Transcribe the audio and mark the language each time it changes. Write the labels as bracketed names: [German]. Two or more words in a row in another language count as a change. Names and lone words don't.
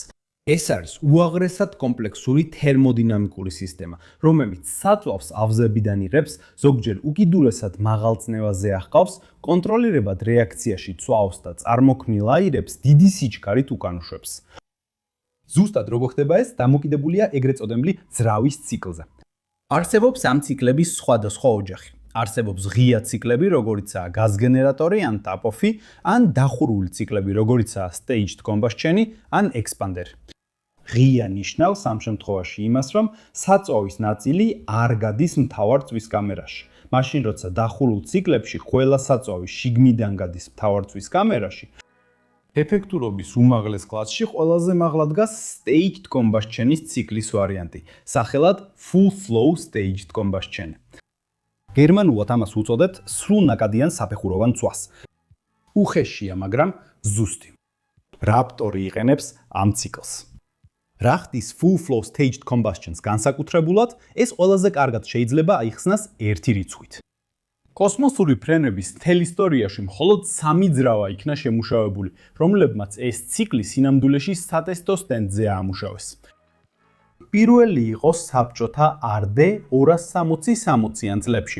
[Georgian] ეს არის უაღრესად კომპლექსური თერმოდინამიკური სისტემა, რომელიც საწვავს ავზებიდან იღებს, ზოგჯერ უკიდურესად მაღალ წნევაზე ახყავს, კონტროლირებად რეაქციაში წვავს და წარმოქმნილ აირებს დიდი სიჩქარით უკანუშვებს. ზუსტად როგორ ხდება ეს, დამოკიდებულია ეგრეთ წოდებული ძრავის ციკლზე. არსებობს ამ ციკლების სხვადასხვა ოჯახი. არსებობს ღია ციკლები, როგორიცაა გაზგენერატორი ან ტაპოფი, ან დახურული ციკლები, როგორიცაა [English] staged combustion [Georgian] ან expander. ღია ნიშნავს ამ შემთხვევაში იმას, რომ საწვავის ნაწილი არ გადის მთავარ წვის კამერაში. მაშინ როცა დახურულ ციკლებში ყველა საწვავი შიგნიდან გადის მთავარ წვის კამერაში, ეფექტურობის უმაღლეს კლასში ყველაზე მაღლა დგას [English] staged combustion-ის [Georgian] ციკლის ვარიანტი, სახელად [English] full flow staged combustion. [Georgian] გერმანულად ამას უწოდებთ სრულნაკადიან საფეხუროვან წვას. უხეშია, მაგრამ ზუსტი. Raptor-ი იყენებს ამ ციკლს. რა ხდის [English] full flow staged combustion-ს [Georgian] განსაკუთრებულად, ეს ყველაზე კარგად შეიძლება აიხსნას ერთი რიცხვით. კოსმოსური ფრენების მთელ ისტორიაში მხოლოდ 3 ძრავა იქნა შემუშავებული, რომლებმაც ეს ციკლი სინამდვილეში სატესტო სტენდზე აამუშავეს. პირველი იყო საბჭოთა RD 260-60-იან წლებში.